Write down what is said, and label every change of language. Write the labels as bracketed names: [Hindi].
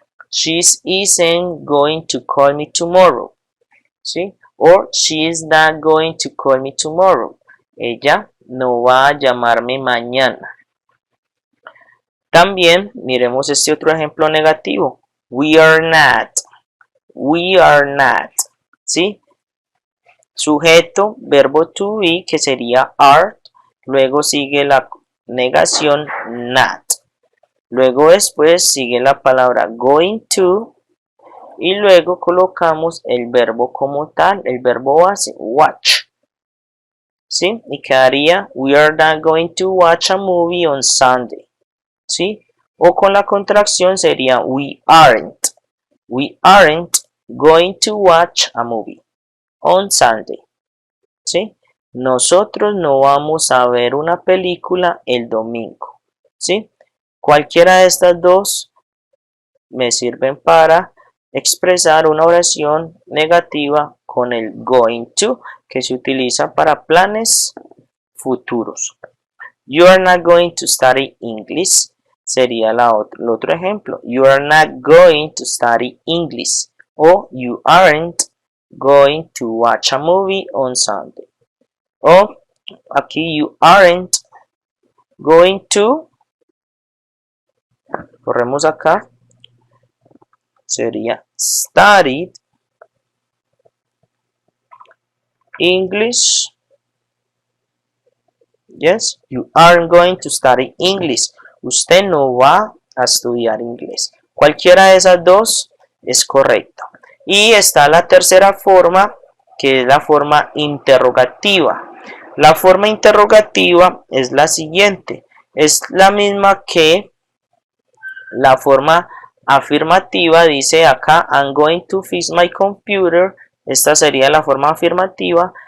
[English] She isn't going to call me tomorrow, ¿sí? Or she is not going to call me tomorrow. [Spanish] Ella no va a llamarme mañana. También miremos este otro ejemplo negativo. [English] We are not. We are not. ¿Sí? [Spanish] Sujeto, verbo to be, que sería are. Luego sigue la negación not. Luego después sigue la palabra going to. Y luego colocamos el verbo como tal, el verbo base, watch. ¿Sí? Y quedaría, [English] we are not going to watch a movie on Sunday. [Spanish] ¿Sí? O con la contracción sería, [English] we aren't going to watch a movie on Sunday. ¿Sí? [Spanish] Nosotros no vamos a ver una película el domingo. ¿Sí? Cualquiera de estas dos me sirven para expresar una oración negativa con el going to, que se utiliza para planes futuros. [English] You are not going to study English [Spanish] sería el otro ejemplo. [English] You are not going to study English. O you aren't going to watch a movie on Sunday. [Spanish] O aquí [English] you aren't going to, [Spanish] corremos acá, sería [English] studied English. Yes, you aren't going to study English. [Spanish] Usted no va a estudiar inglés. Cualquiera de esas dos es correcto. Y está la tercera forma, que es la forma interrogativa. La forma interrogativa es la siguiente. Es la misma que la forma afirmativa. Dice acá, [English] I'm going to fix my computer. [Spanish] Esta sería la forma afirmativa.